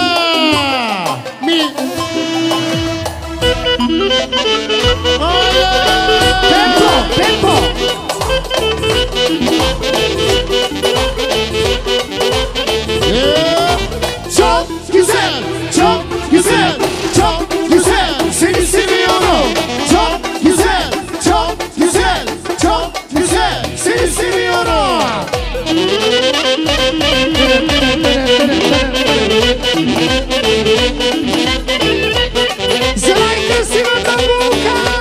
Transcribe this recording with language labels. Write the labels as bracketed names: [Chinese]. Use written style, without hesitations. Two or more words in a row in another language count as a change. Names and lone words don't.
[Bulgarian] Темпо! [Turkish] Çok güzel! Seni seviyorum! Çok güzel! Seni seviyorum! [Bulgarian] За най-красивата булка!